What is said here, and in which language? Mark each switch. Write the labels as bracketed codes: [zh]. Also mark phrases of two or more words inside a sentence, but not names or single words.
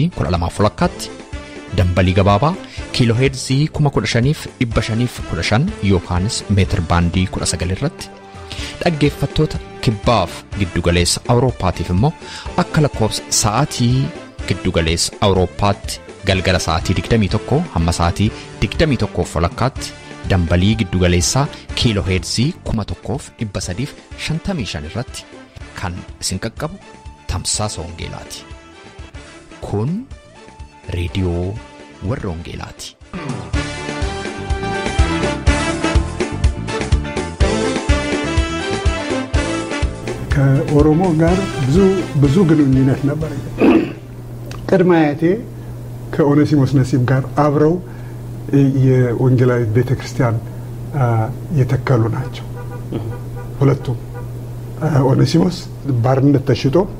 [om] 12:00tti dambalii gabaabaa kiilooheerzii 15,515 yookaanis meetir baandii 19 irratti dhaggeeffattoota kibbaaf giddugaleessa Awurooppaatiif immoo akka lakkoofsa sa'aatii giddugaleessa Awurooppaatti galgala sa'aatii 21 hamma sa'aatii 21:00tti dambalii giddugaleessaa kiilooheerzii 1,355 irratti kan isin qaqqabu Tamsaasa Wangeelaati. Kun reediyoo Warra Wangeelaati. [am] ከኦሮሞ ጋር ብዙ ግንኙነት ነበር። ቀድሞ አያቴ ከኦኔሲሞስ ነሲብ ጋር አብረው የወንጌላዊ ቤተክርስቲያን የተከሉ ናቸው። ሁለቱም ኦኔሲሞስ ባርነት ተሽጦ